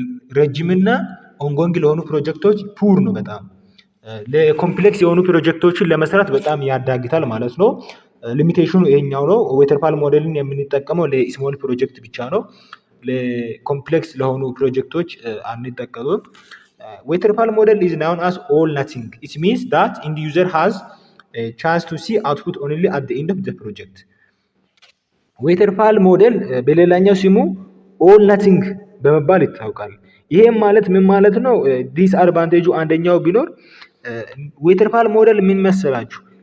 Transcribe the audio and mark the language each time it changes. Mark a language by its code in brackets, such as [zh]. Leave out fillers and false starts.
[am] ለረጅምና ኦንጎንግ ለሆኑ ፕሮጀክቶች ፑር ነው በጣም ለኮምፕሌክስ የሆኑ ፕሮጀክቶችን ለመስራት በጣም ያዳግታል ማለት ነው። ሊሚቴሽኑ ይሄኛው ነው። ዌተርፋል ሞዴልን የምንጠቀመው ለስሞል ፕሮጀክት ብቻ ነው። ለኮምፕሌክስ ለሆኑ ፕሮጀክቶች አንጠቀምም። ዌተርፋል ሞዴል [en] is known as all nothing. It means that end user has a chance to see output only at the end of the project. [am] ዌተርፋል ሞዴል በሌላኛው ስሙ ኦል ናቲንግ በመባል ይታወቃል። ይሄም ማለት ምን ማለት ነው? ዲስ አድቫንቴጁ አንደኛው ቢኖር ዌተርፋል ሞዴል ምን መሰላችሁ?